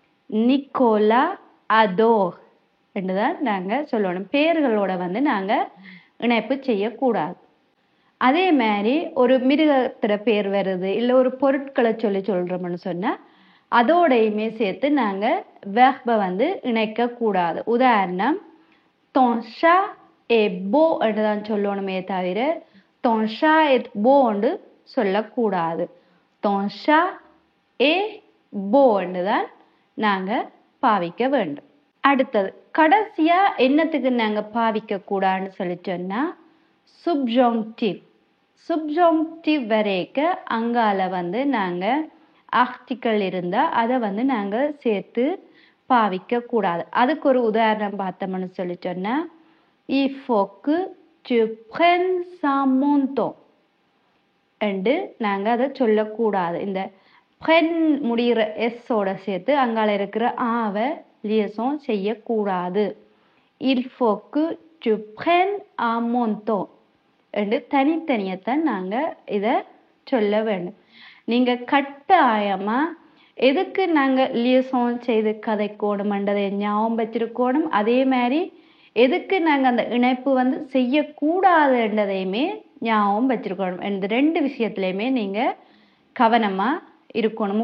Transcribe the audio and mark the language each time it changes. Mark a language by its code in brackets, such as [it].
[ta] Nicolas அதோர் என்றுதான் நாங்க சொல்லணும். பேர்களோட வந்து நாங்க இணைப்பு செய்யக்கூடாது. அதே மாதிரி ஒரு மிருகத்திர பேர் வருது, இல்லை ஒரு பொருட்களை சொல்றோம்னு சொன்னா அதோடையுமே சேர்த்து நாங்க வெர்பை வந்து இணைக்க கூடாது. [fr] உதாரணம் ton chat est beau [ta] என்றுதான் சொல்லணுமே தவிர [fr] ton chat est beau [ta] என்று சொல்லக்கூடாது. [fr] ton chat est beau [ta] என்றுதான் நாங்க பாவிக்க வேண்டும். அடுத்தது கடைசியா என்னத்துக்கு நாங்க பாவிக்க கூடாதுன்னு சொல்லி சொன்னா சுப்ஜாங்டிவ். சுப்ஜாங்டிவ் வரைக்க அங்கால வந்து நாங்க ஆர்டிக்கல் இருந்தா அதை வந்து நாங்க சேர்த்து பாவிக்க கூடாது. அதுக்கு ஒரு உதாரணம் பார்த்தோம்னு சொல்லி சொன்னா [fr] il faut que tu prennes son manteau [ta] என்று நாங்க அதை சொல்லக்கூடாது. இந்த prenne முடிகிற எஸ்ஸோட சேர்த்து அங்கால இருக்கிற ஆவை liaison செய்யக்கூடாது. [fr] il faut que tu prennes un manteau [ta] என்று தனித்தனியத்தான் நாங்க இதை சொல்ல வேண்டும். நீங்க கட்டாயமா எதுக்கு நாங்க liaison செய்து கதைக்கணும்ன்றதை ஞாபகம் வச்சிருக்கணும். அதே மாதிரி எதுக்கு நாங்க அந்த இணைப்பு வந்து செய்யக்கூடாதுன்றதையுமே ஞாபகம் வச்சிருக்கணும். இந்த 2 விஷயத்துலையுமே நீங்க கவனமா இருக்கணும்.